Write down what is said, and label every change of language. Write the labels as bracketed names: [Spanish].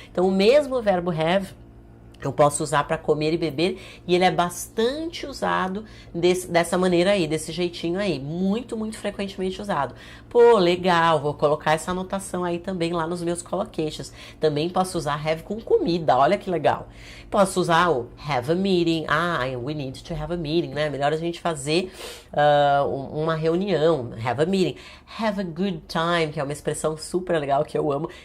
[Portuguese] Então, o mesmo verbo have eu posso usar para comer e beber, e ele é bastante usado dessa maneira aí, desse jeitinho aí, muito, muito frequentemente usado. Pô, legal, vou colocar essa anotação aí também lá nos meus collocations. Também posso usar have com comida, olha que legal. Posso usar o have a meeting, [English] we need to have a meeting, [Portuguese] né? Melhor a gente fazer uma reunião, [English] have a meeting. Have a good time, [Portuguese] que é uma expressão super legal que eu amo.